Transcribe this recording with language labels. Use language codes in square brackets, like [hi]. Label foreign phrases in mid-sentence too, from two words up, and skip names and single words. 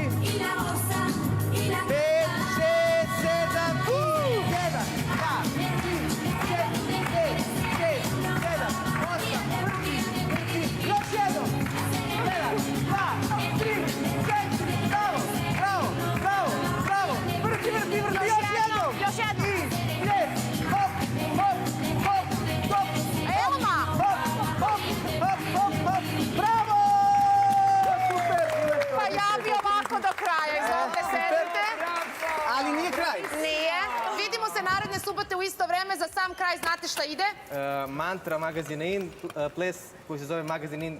[sr] 5, 6, 7, 1, 2, još jednom. 1, 2, 3, 4, bravo, bravo, bravo, vrti, još jednom. Još jednom. I 5, hop, hop, hop, hop. Elma! Hop, hop, hop, hop, bravo! Pa ja bi ovako do kraja, izvolite, sedite. Ali nije kraj. Nije. Vidimo se naredne subote u isto vreme. Za sam kraj znate šta ide? Mantra Magazine In, ples koji se zove Magazine In